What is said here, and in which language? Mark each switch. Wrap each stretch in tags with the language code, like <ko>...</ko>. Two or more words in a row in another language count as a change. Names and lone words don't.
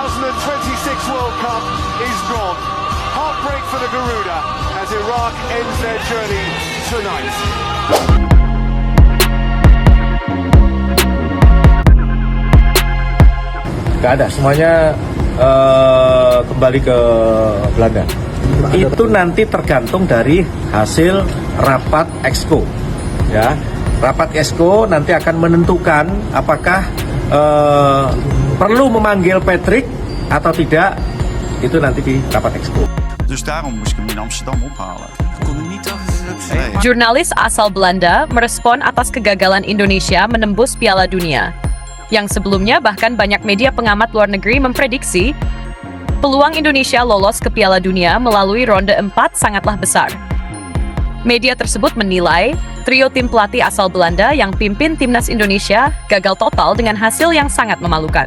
<en>2026 World Cup is gone. Heartbreak for the Garuda as Iraq ends their journey tonight.</en> <id>Gak ada, semuanya kembali ke Belanda. Itu nanti tergantung dari hasil rapat Exco, ya. Rapat Exco nanti akan menentukan apakah perlu memanggil Patrick atau tidak. Itu nanti di rapat Exco.</id> <nl>Dus daarom moest ik hem in Amsterdam ophalen. Ik kon er niet achter.</nl> <id>Jurnalis asal Belanda merespon atas kegagalan Indonesia menembus Piala Dunia. Yang sebelumnya bahkan banyak media pengamat luar negeri memprediksi peluang Indonesia lolos ke Piala Dunia melalui ronde 4 sangatlah besar. Media tersebut menilai trio tim pelatih asal Belanda yang pimpin timnas Indonesia gagal total dengan hasil yang sangat memalukan.</id>